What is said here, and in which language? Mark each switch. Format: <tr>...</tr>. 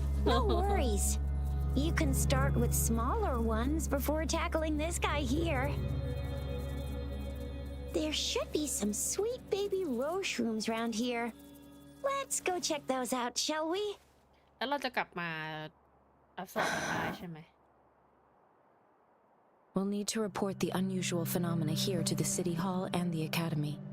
<en>No worries. You can start with smaller ones before tackling this guy here. There should be some sweet baby rose shrooms around here. Let's go check those out, shall we?</en> <th>แล้วเราจะกลับมาอัพสอบกันได้ใช่ไหม</th> <en>We'll need to report the unusual phenomena here to the City Hall and the Academy.</en>